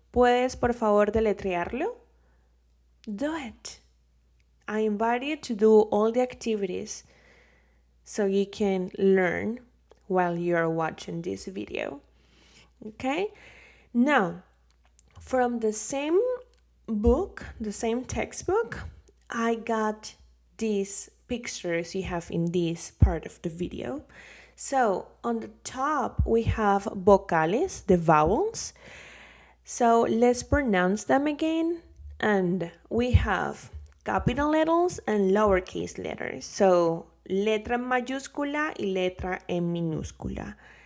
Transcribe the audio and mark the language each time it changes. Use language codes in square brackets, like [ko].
[es] ¿Puedes, por favor, deletrearlo? [en] Do it. I invite you to do all the activities so you can learn while you're watching this video. Okay? Now, from the same book, the same textbook, I got these pictures you have in this part of the video. So on the top, we have vocales, the vowels. So let's pronounce them again. And we have capital letters and lowercase letters. [es] So letra en mayúscula y letra en minúscula.